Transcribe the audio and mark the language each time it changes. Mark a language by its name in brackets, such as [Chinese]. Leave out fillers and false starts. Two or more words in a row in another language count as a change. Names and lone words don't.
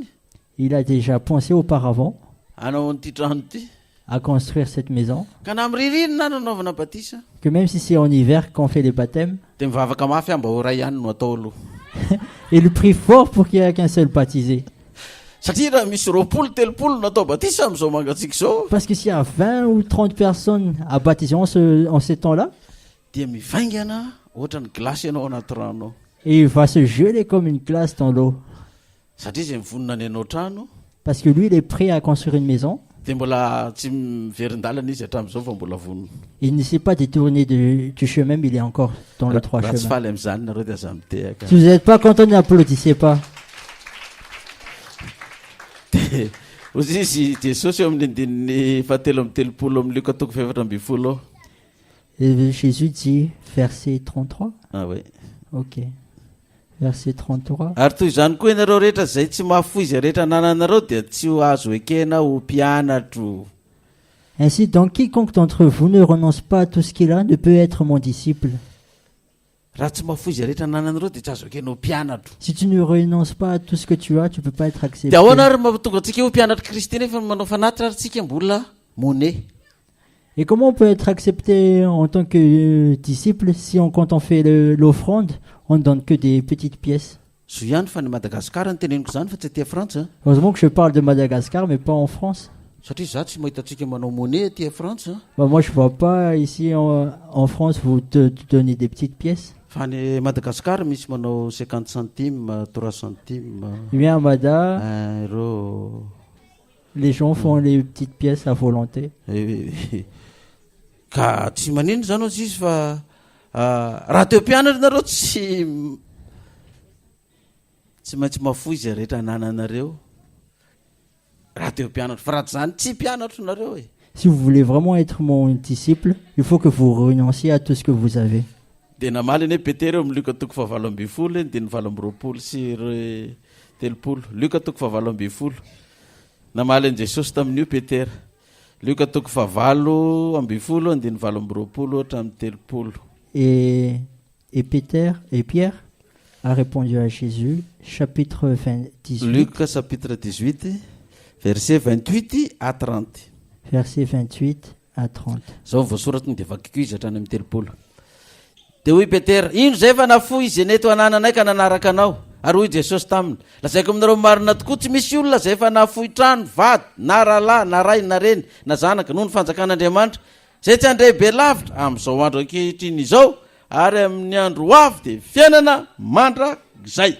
[French] Il a déjà pensé auparavant [Malagasy] Anao an'ity trano ity. [French] à construire cette maison, [Malagasy] Ka na amin'ny ririnina nanaovana batisa. [French] que même si c'est en hiver qu'on fait les baptêmes, [Malagasy] Dia mivavaka mafy mba ho ray ihany no atao aloha. [French] il prie fort pour qu'il n'y ait qu'un seul baptisé. [Malagasy] Satria raha misy 20-30 natao batisa amin'izao mangatsika izao. [French] Parce que s'il y a 20 ou 30 personnes à baptiser en ces temps-là, [Malagasy] Dia mivaingana ohatra ny glasy ianao anaty rano. [French] et il va se geler comme une glace dans l'eau. [Malagasy] Satria izay mivonona ny anao trano. [French] Parce que lui, il est prêt à construire une maison. [Malagasy] Dia mbola tsy miverin-dalana izy hatramin'izao fa mbola vonona. [French] Il ne s'est pas détourné du chemin, mais il est encore dans le droit [Malagasy] Raha tsy [French] chemin. [Malagasy] faly amin'izany nareo dia aza mitehaka. [French] Si vous n'êtes pas content, n'applaudissez pas. [Malagasy] Ozy izy Jesosy eo amin'ny andininy fahatelo amby telopolo amin'ny Luka toko faefatra amby folo. [French] Et Jésus dit, verset 33. Ah oui. Ok. Verset 33. [Malagasy] Ary toy izany koa ianareo rehetra izay tsy mahafoy izay rehetra nananareo dia tsy ho azo ekena ho mpianatro. [French] Ainsi, donc, quiconque d'entre vous ne renonce pas à tout ce qu'il a ne peut être mon disciple. [Malagasy] Raha tsy mahafoy izay rehetra nananareo dia tsy azo ekena ho mpianatro. [French] Si tu ne renonces pas à tout ce que tu as, tu ne peux pas être accepté. [Malagasy] Dia ahoana ary mahatonga antsika ho mpianatra Kristy nefa manao fanatitra ary tsika mbola monet. [French] Et comment on peut être accepté en tant que disciple si quand on fait l'offrande, on ne donne que des petites pièces? [Malagasy] Zo ihany fa ny Madagasikara ny teneniko izany fa tsy aty Frantsa. [French] Heureusement que je parle de Madagascar, mais pas en France. [Malagasy] Satria za tsy mahita antsika manao monet aty Frantsa. [French] Bah, moi, je ne vois pas ici en France, vous te donnez des petites pièces. [Malagasy] Fa ny Madagasikara misy manao 50 centimes, 3 centimes. [French] Eh bien, à Mada, 1 euro. les gens font les petites pièces à volonté. [Malagasy] Ka tsy manino zany ozy izy fa raha teo mpianatra nareo tsy maintsy mafoy izay rehetra nananareo. Raha teo mpianatra fa raha zany tsy mpianatra nareo e. [French] Si vous voulez vraiment être mon disciple, il faut que vous renonciez à tout ce que vous avez. [Malagasy] Dia namaly eny Petera eo amin'ny Luka toko fahavalo amby folo eny dia ny valo amby roapolo sy telopolo. Luka toko fahavalo amby folo. Namaly an'i Jesosy tamin'io Petera. Luka toko fahavalo amby folo ny valo amby roapolo hatramin'ny telopolo. [French] Et Pierre a répondu à Jésus, chapitre 18. Luc chapitre 18, verset 28 à 30. Verset 28 à 30. [Malagasy] Zao voasoratony dia vakiko izy hatrany amin'ny telopolo. Dia hoy Petera, ino zay fa nafoy izy neto anananay ka nanaraka anao. Ary hoy Jesosy taminy, lazaiko aminareo marina tokoa tsy misy olona zay fa nafoy trano, vady, na rahalahy, na ray, na reny, na zanaka noho ny fanjakan'Andriamanitra, zay tsy handray be lavitra amin'izao andro ankehitriny izao, ary amin'ny andro ho avy dia fiainana mandrakizay.